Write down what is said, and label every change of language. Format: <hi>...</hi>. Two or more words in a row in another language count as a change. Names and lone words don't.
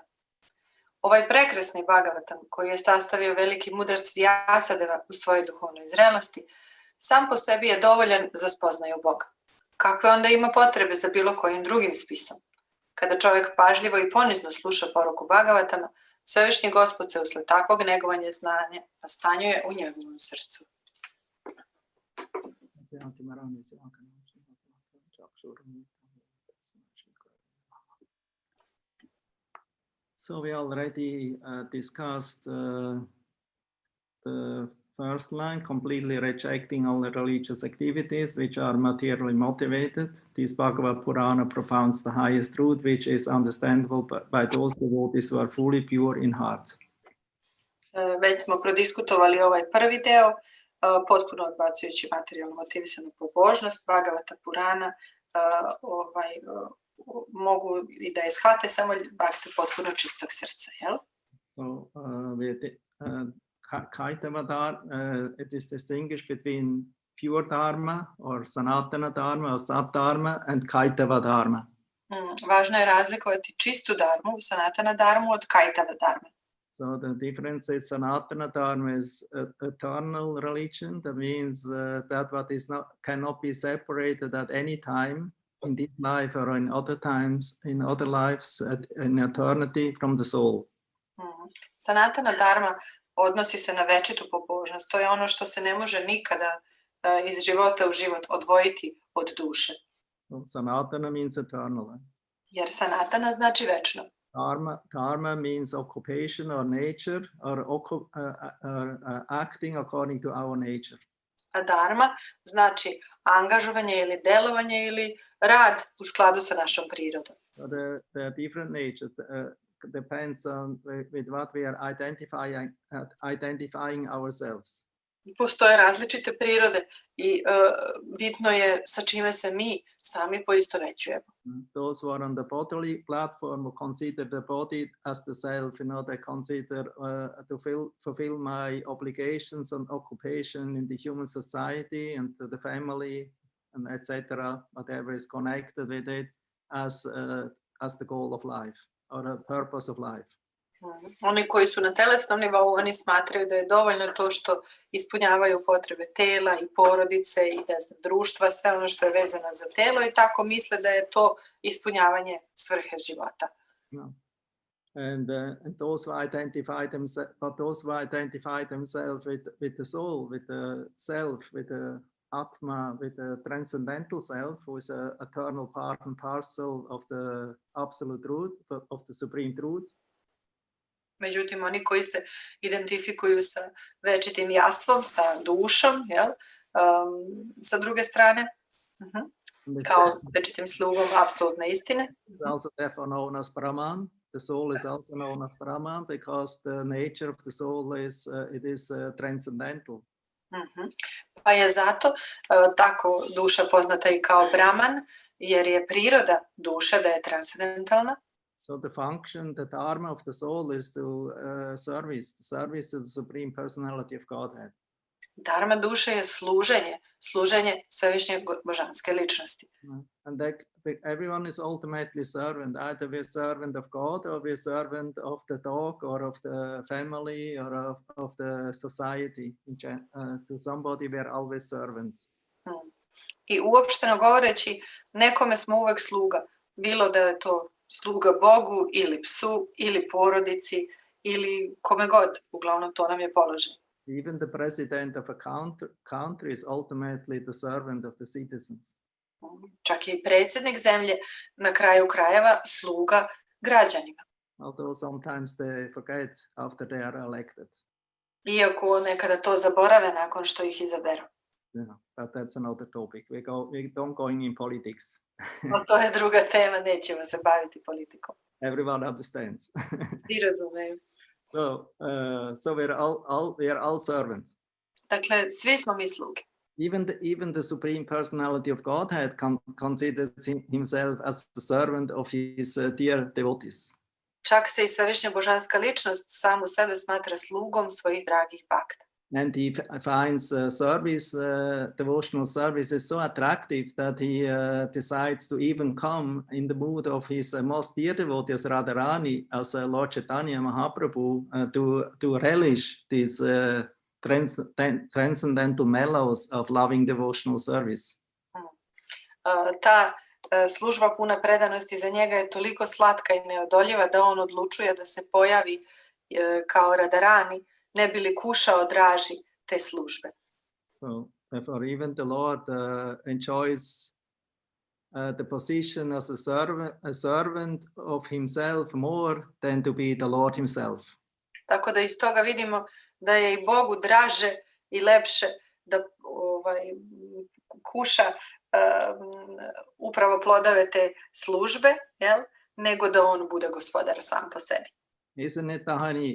<sr>Ovaj prekrasni Bhagavatam, koji je sastavio veliki mudrac Vyasadeva u svojoj duhovnoj zrelosti, sam po sebi je dovoljan za spoznaju Boga. Kakve onda ima potrebe za bilo kojim drugim spisom? Kada čovjek pažljivo i ponizno sluša poruku Bhagavatama, Svevišnji Gospod se usled takvog negovanja znanja nastanjuje u njegovom srcu.</sr> <en>So we already discussed the first line, completely rejecting all the religious activities which are materially motivated. This Bhagavad Purana propounds the highest truth, which is understandable by those devotees who are fully pure in heart.</en> <sr>Već smo prodiskutovali ovaj prvi deo, potpuno odbacujući materijalno motivisanu pobožnost, Bhagavata Purana, mogu i da je shvate samo bhakti potpuno čistog srca, jel?</sr> <en>So Kaitava Dharma, it is distinguished between pure Dharma or Sanatana Dharma or Sat-Dharma and Kaitava Dharma.</en> <sr>Važno je razlikovati čistu dharmu, Sanatana Dharmu od Kaitava Dharma.</sr> <en>So the difference is Sanatana Dharma is eternal religion. That means that what is cannot be separated at any time in this life or in other times, in other lives, in eternity from the soul.</en> <sr>Sanatana Dharma odnosi se na večitu pobožnost. To je ono što se ne može nikada iz života u život odvojiti od duše.</sr> <en>So Sanatana means eternal.</en> <sr>Jer Sanatana znači večno.</sr> <en>Dharma means occupation or nature or acting according to our nature.</en> <sr>A dharma znači angažovanje ili delovanje ili rad u skladu sa našom prirodom.</sr> <en>So the different natures depends on with what we are identifying ourselves.</en> <sr>Postoje različite prirode i bitno je sa čime se mi sami poistovećujemo.</sr> <en>Those who are on the bodily platform will consider the body as the self, they consider to fulfill my obligations and occupation in the human society and to the family and etc. Whatever is connected with it as the goal of life or the purpose of life.</en> <sr>Oni koji su na telesnom nivou, oni smatraju da je dovoljno to što ispunjavaju potrebe tela i porodice i društva, sve ono što je vezano za telo i tako misle da je to ispunjavanje svrhe života.</sr> <en>No. And those who identify themselves with the soul, with the self, with the Atma, with the transcendental self, who is an eternal part and parcel of the absolute truth, of the supreme truth.</en> <sr>Međutim, oni koji se identifikuju sa večitim jastvom, sa dušom, jel? Sa druge strane, kao večitim slugom apsolutne istine.</sr> <en>It's also therefore known as Brahman. The soul is also known as Brahman because the nature of the soul is transcendental.</en> <sr>Pa je zato tako duša poznata i kao Brahman, jer je priroda duše da je transcendentalna.</sr> <en>So the function, the dharma of the soul is to service to the supreme personality of Godhead.</en> <sr>Dharma duše je služenje svevišnje božanske ličnosti.</sr> <en>And everyone is ultimately servant. Either we're servant of God or we're servant of the dog or of the family or of the society. To somebody we're always servants.</en> <sr>I uopšteno govoreći, nekome smo uvek sluga. Bilo da je to sluga Bogu ili psu ili porodici ili kome god, uglavnom to nam je položaj.</sr> <en>Even the president of a country is ultimately the servant of the citizens.</en> <sr>Čak i predsjednik zemlje na kraju krajeva sluga građanima.</sr> <en>Although sometimes they forget after they are elected.</en> <sr>Iako nekada to zaborave nakon što ih izaberu.</sr> <en>Yeah, but that's another topic. We don't going in politics.</en> <sr>No, to je druga tema, nećemo se baviti politikom.</sr> <en>Everyone understands.</en> <sr>Svi razumeju.</sr> <en>So we are all servants.</en> <sr>Dakle, svi smo mi sluge.</sr> <en>Even the supreme personality of Godhead considers himself as the servant of his dear devotees.</en> <sr>Čak se i svevišnja božanska ličnost samu sebe smatra slugom svojih dragih bhakta.</sr> <en>And he finds devotional service is so attractive that he decides to even come in the mood of his most dear devotee as Radharani, as Lord Chaitanya Mahaprabhu, to relish these transcendental mellows of loving devotional service.</en> <sr>Ta služba puna predanosti za njega je toliko slatka i neodoljiva da on odlučuje da se pojavi kao Radharani, ne bi li kušao draži te službe.</sr> <en>So therefore even the Lord enjoys the position as a servant of himself more than to be the Lord himself.</en> <sr>Tako da iz toga vidimo da je i Bogu draže i lepše da kuša upravo plodove te službe, jel? Nego da on bude gospodar sam po sebi.</sr> <en>Isn't it, honey?</en>